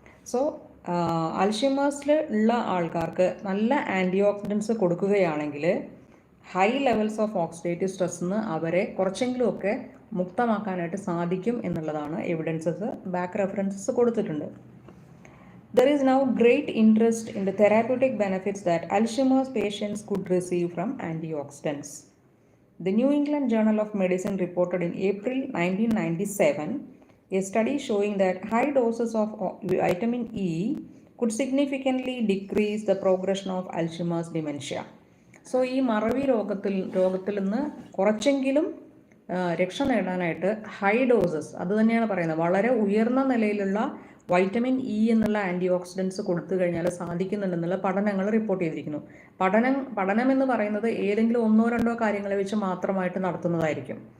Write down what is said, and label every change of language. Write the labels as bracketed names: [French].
[Malayalam] So അൽഷിമേഴ്സിൽ ഉള്ള ആൾക്കാർക്ക് നല്ല ആൻറ്റി ഓക്സിഡൻസ് കൊടുക്കുകയാണെങ്കിൽ [English] high levels of oxidative [Malayalam] സ്ട്രെസ്സിന് അവരെ കുറച്ചെങ്കിലുമൊക്കെ മുക്തമാക്കാനായിട്ട് സാധിക്കും എന്നുള്ളതാണ് എവിഡൻസസ്, ബാക്ക് റെഫറൻസസ് കൊടുത്തിട്ടുണ്ട്. [English] There is now great interest in the therapeutic benefits that Alzheimer's patients could receive from antioxidants. The New England Journal of Medicine reported in April 1997 a study showing that high doses of vitamin E could significantly decrease the progression of Alzheimer's dementia. [Malayalam] So, ഈ മറവി രോഗത്തിൽ നിന്ന് കുറച്ചെങ്കിലും രക്ഷ നേടാനായിട്ട് high doses, അത് തന്നെയാണ് പറയുന്നത്, വളരെ ഉയർന്ന നിലയിലുള്ള വൈറ്റമിൻ ഇ എന്നുള്ള ആൻറ്റി ഓക്സിഡൻസ് കൊടുത്തു കഴിഞ്ഞാൽ സാധിക്കുന്നുണ്ടെന്നുള്ള പഠനങ്ങൾ റിപ്പോർട്ട് ചെയ്തിരിക്കുന്നു. പഠനം എന്ന് പറയുന്നത് ഏതെങ്കിലും ഒന്നോ രണ്ടോ കാര്യങ്ങളെ വെച്ച് മാത്രമായിട്ട് നടത്തുന്നതായിരിക്കും.